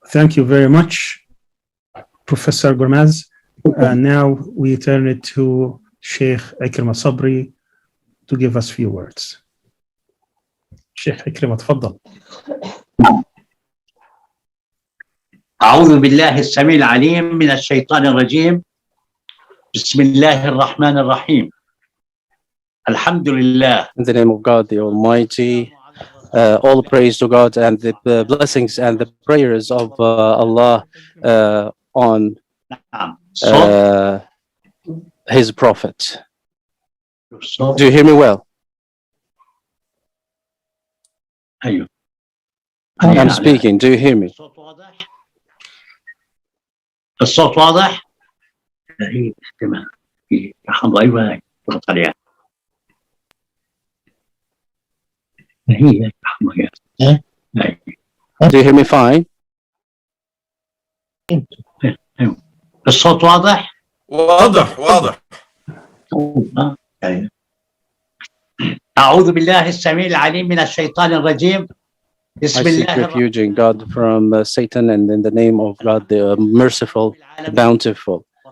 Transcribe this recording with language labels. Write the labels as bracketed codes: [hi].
[en] Thank you very much, Professor Gormaz. Now we turn it to Sheikh Ikrim al-Sabri to give us few words. Sheikh Ikrim, [ar] تفضل. أعوذ بالله السميع العليم من الشيطان الرجيم. بسم الله الرحمن الرحيم. الحمد لله. [en] In the name of God, the Almighty, all praise to God and the blessings and the prayers of Allah on His Prophet. Do you hear me well? I'm speaking. Do you hear me? [ar] الصوت واضح؟ تمام. رقم ضعيفة ضغط عليها. هي [en] Do you hear me fine? [ar] الصوت واضح؟ واضح. أعوذ بالله السميع العليم من الشيطان الرجيم. [en] I seek refuge in God from Satan, and in the name of God, the merciful, bountiful.